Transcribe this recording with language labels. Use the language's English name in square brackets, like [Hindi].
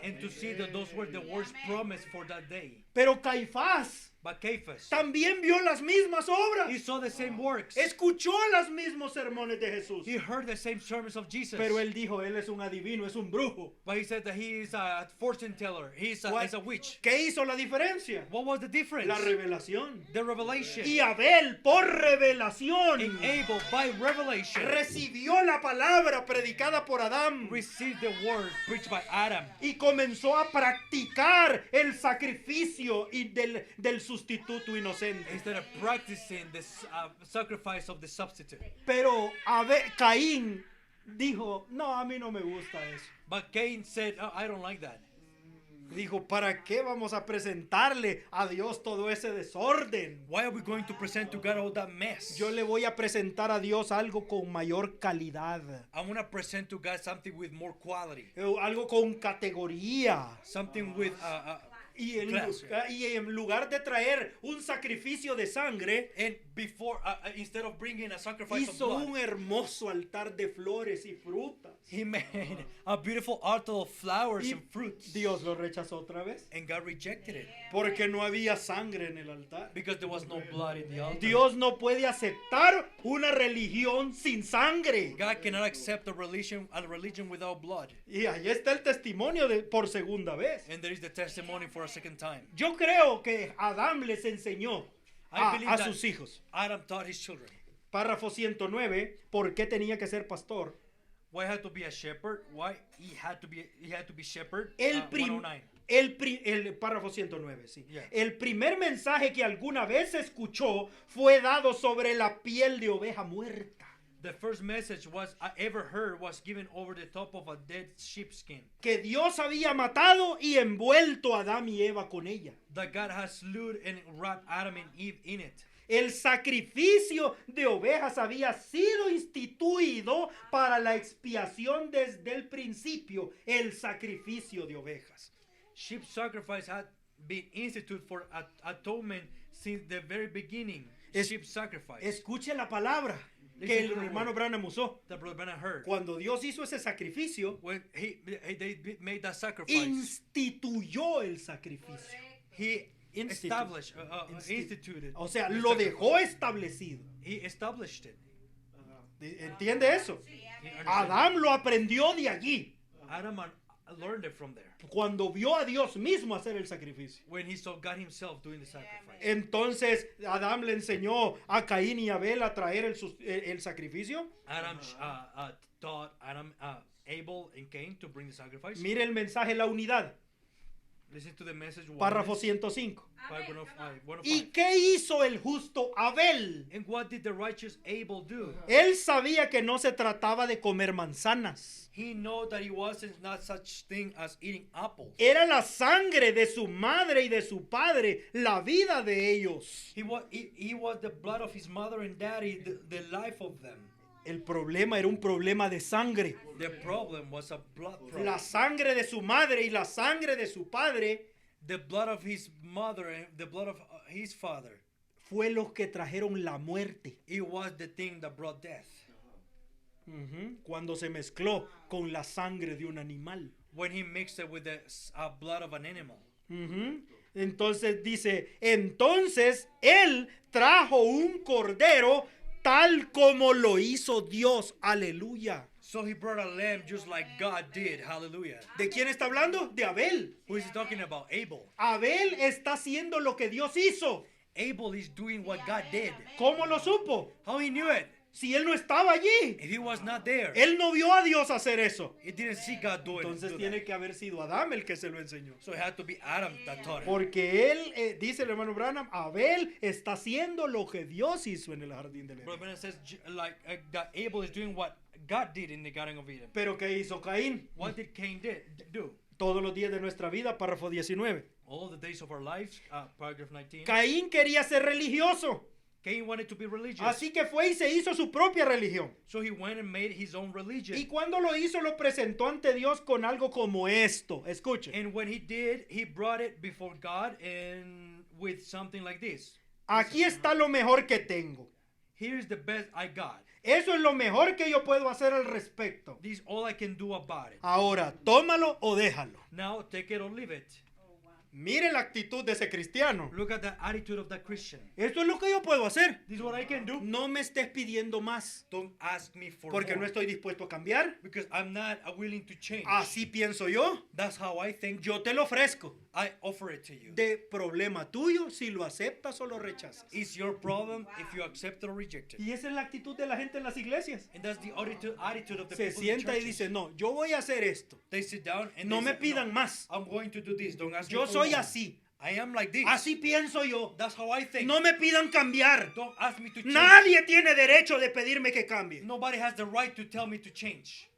[English] and to see that those were the words promised for that day. [Spanish] Pero Caifás [English] But Caiaphas, [Spanish] también vio las mismas [English] he [Spanish] obras, [English] saw the same works. [Spanish] escuchó los mismos sermones de Jesús, [English] He heard the same sermons of Jesus. [Spanish] pero él dijo, él es un adivino, es un brujo. [English] But he said that he is a fortune teller. He's a witch. [Spanish] ¿Qué hizo la diferencia? [English] What was the difference? [Spanish] La revelación. [English] The revelation. [Spanish] Y Abel, por revelación, [English] And Abel, by revelation, [Spanish] recibió la palabra predicada por Adán [English] received the word preached by Adam. [Spanish] y comenzó a practicar el sacrificio y del sustituto inocente. [English] Instead of practicing the sacrifice of the substitute. [Spanish] Pero Caín dijo, no, a mí no me gusta eso. [English] But Cain said, oh, I don't like that. [Spanish] Dijo, ¿para qué vamos a presentarle a Dios todo ese desorden? [English] Why are we going to present to God all that mess? [Spanish] Yo le voy a presentar a Dios algo con mayor calidad, [English] I want to present to God something with more quality. [Spanish] algo con categoría. [English] Something with [Spanish] Y clase. en lugar de traer un sacrificio de sangre, [English] and before instead of bringing a sacrifice of [Spanish] hizo [English] blood, [Spanish] un hermoso altar de flores y frutas. [English] he made a beautiful altar of flowers [Spanish] Y [English] and fruits. [Spanish] Dios lo rechazó otra vez, [English] And God rejected it [Spanish] porque no había sangre en el altar. [English] because there was no blood in the altar. [Spanish] Dios no puede aceptar una religión sin sangre. [English] God cannot accept a religion without blood. [Spanish] Y ahí está el testimonio por segunda vez. [English] And there is the testimony for a second time. [Spanish] Yo creo que Adán les enseñó [English] I believe [Spanish] a [English] that [Spanish] sus hijos. [English] Adam taught his children. [Spanish] Párrafo 109, ¿por qué tenía que ser pastor? [English] Why had to be a shepherd? Why he had to be shepherd? [Spanish] El 109. el párrafo 109, sí. [English] Yeah. [Spanish] El primer mensaje que alguna vez escuchó fue dado sobre la piel de oveja muerta. [English] The first message I ever heard was given over the top of a dead sheepskin. [Spanish] Que Dios había matado y envuelto a Adán y Eva con ella. [English] That God has slew and wrapped Adam and Eve in it. [Spanish] El sacrificio de ovejas había sido instituido para la expiación desde el principio. El sacrificio de ovejas. [English] Sheep sacrifice had been instituted for atonement since the very beginning. Sheep sacrifice. [Spanish] Escuche la palabra que el hermano Branham usó. [English] That Brother Branham heard. [Spanish] Cuando Dios hizo ese sacrificio, [English] When they made that sacrifice, [Spanish] instituyó el sacrificio. [English] he established, instituted. [Spanish] O sea, [English] the [Spanish] lo [English] sacrifice. [Spanish] dejó establecido. [English] He established it. [Spanish] ¿Entiende eso? [English] He understood. [Spanish] Adán lo aprendió de allí. [English] Adam learned it from there. [Spanish] Cuando vio a Dios mismo hacer el sacrificio. [English] When he saw God himself doing the sacrifice. [Spanish] Entonces Adán le enseñó a Caín y Abel a traer el sacrificio. [English] Adam taught Abel and Cain to bring the sacrifice. [Spanish] Mire el mensaje, la unidad. [English] Listen to the message. [Spanish] Párrafo 105. [English] Paragraph [Spanish] ¿Y qué hizo el justo Abel? [English] And what did the righteous Abel do? [Spanish] Él sabía que no se trataba de comer manzanas. [English] He knew that he wasn't not such thing as eating apples. [Spanish] Era la sangre de su madre y de su padre, la vida de ellos. [English] He was the blood of his mother and daddy, the life of them. [Spanish] El problema era un problema de sangre. [English] The problem was a blood problem. [Spanish] La sangre de su madre y la sangre de su padre [English] The blood of his mother and the blood of his father. [Spanish] fue los que trajeron la muerte. [English] It was the thing that brought death. [Spanish] Cuando se mezcló con la sangre de un animal. [English] When he mixed it with the blood of an animal. [Spanish] Entonces dice, entonces él trajo un cordero tal como lo hizo Dios. Aleluya. [English] So he brought a lamb just like God did. Hallelujah. [Spanish] ¿De quién está hablando? De Abel. [English] Who is he talking about? Abel. [Spanish] Abel está haciendo lo que Dios hizo. [English] Abel is doing what God did. [Spanish] ¿Cómo lo supo? [English] How he knew it? [Spanish] Si él no estaba allí. [English] If he was not there, [Spanish] Él no vio a Dios hacer eso. [English] he didn't see God do [Spanish] Entonces [English] it. [Spanish] tiene que haber sido Adán el que se lo enseñó. [English] So it had to be Adam that taught him. [Spanish] Porque él, dice el hermano Branham, Abel está haciendo lo que Dios hizo en el jardín del Edén. [English] Brother Brennan says that Abel is doing what God did in the Garden of Eden. [Spanish] Pero ¿qué hizo Caín? [English] What did Cain do? [Spanish] Todos los días de nuestra vida, párrafo 19. [English] All the days of our lives, paragraph 19. [Spanish] Caín quería ser religioso. [English] Cain wanted to be religious. [Spanish] Así que fue y se hizo su propia religión. [English] So he went and made his own religion. [Spanish] Y cuando lo hizo, lo presentó ante Dios con algo como esto. Escuchen. [English] And when he did, he brought it before God and with something like this. [Spanish] Aquí está lo mejor que tengo. [English] Here's the best I got. [Spanish] Eso es lo mejor que yo puedo hacer al respecto. [English] This is all I can do about it. [Spanish] Ahora, tómalo o déjalo. [English] Now take it or leave it. [Spanish] Mire la actitud de ese cristiano. [English] Look at the attitude of that Christian. [Spanish] Esto es lo que yo puedo hacer. [English] This is what I can do. [Spanish] No me estés pidiendo más. [English] Don't ask me for [Spanish] Porque no [English] more. [Spanish] estoy dispuesto a cambiar. [English] Because I'm not willing to change. [Spanish] Así pienso yo. [English] That's how I think. [Spanish] Yo te lo ofrezco. [English] I offer it to you. [Spanish] De problema tuyo si lo aceptas o lo rechazas. [English] It's your problem if you accept it or reject it. [Spanish] Y esa es la actitud de la gente en las iglesias. [English] And that's the attitude of the [Spanish] Se [English] people in [Spanish] sienta y [English] churches. [Spanish] dice, no, yo voy a hacer esto. [English] They sit down and [Spanish] No [English] they [Spanish] me [English] say, [Spanish] pidan más. [English] I'm going to do this. Don't ask me [Spanish] Yo [English] for [Spanish] soy [English] more. [Spanish] así. [English] I am like this. [Spanish] Así pienso yo. [English] That's how I think. [Spanish] No me pidan cambiar. [English] Don't ask me to change. [Spanish] Nadie tiene derecho de pedirme que cambie. [English] Nobody has the right to tell me to change.